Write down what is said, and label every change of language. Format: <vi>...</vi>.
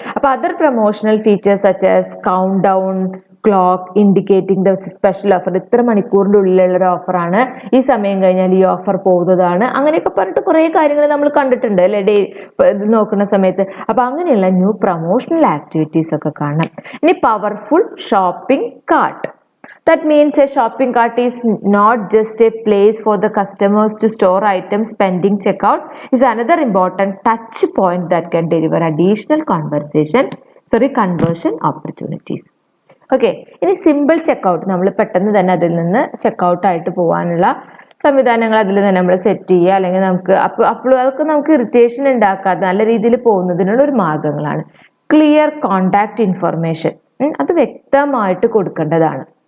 <ml>അപ്പൊ</ml> <en>other promotional features such as countdown clock indicating the special offer,</en> <ml>ഇത്ര മണിക്കൂറിന്റെ ഉള്ളിലുള്ള ഒരു ഓഫറാണ്, ഈ സമയം കഴിഞ്ഞാൽ ഈ ഓഫർ പോകുന്നതാണ്, അങ്ങനെയൊക്കെ പറഞ്ഞിട്ട് കുറേ കാര്യങ്ങൾ നമ്മൾ കണ്ടിട്ടുണ്ട് അല്ലെ ഡേ ഇത് നോക്കുന്ന സമയത്ത്. അപ്പൊ അങ്ങനെയുള്ള ന്യൂ പ്രൊമോഷണൽ ആക്ടിവിറ്റീസ് ഒക്കെ കാണാം. ഇനി powerful shopping cart.</ml> <en>That means a shopping cart is not just a place for the customers to store items pending checkout. Is another important touch point that can deliver additional conversion opportunities.</en> <ml>Okay, ഇനി simple checkout, നമ്മൾ പെട്ടെന്ന് തന്നെ അതിൽ നിന്ന് checkout ആയിട്ട് പോകാനുള്ള സംവിധാനങ്ങൾ അതിൽ തന്നെ നമ്മൾ സെറ്റ് ചെയ്യുക, അല്ലെങ്കിൽ നമുക്ക് അപ്പോൾ അതൊക്കെ നമുക്ക് ഇറിറ്റേഷൻ ഉണ്ടാക്കാതെ നല്ല രീതിയിൽ പോകുന്നതിനുള്ള ഒരു മാർഗങ്ങളാണ്. ക്ലിയർ കോണ്ടാക്ട് ഇൻഫർമേഷൻ, അത് വ്യക്തമായിട്ട് കൊടുക്കേണ്ടതാണ്.</ml>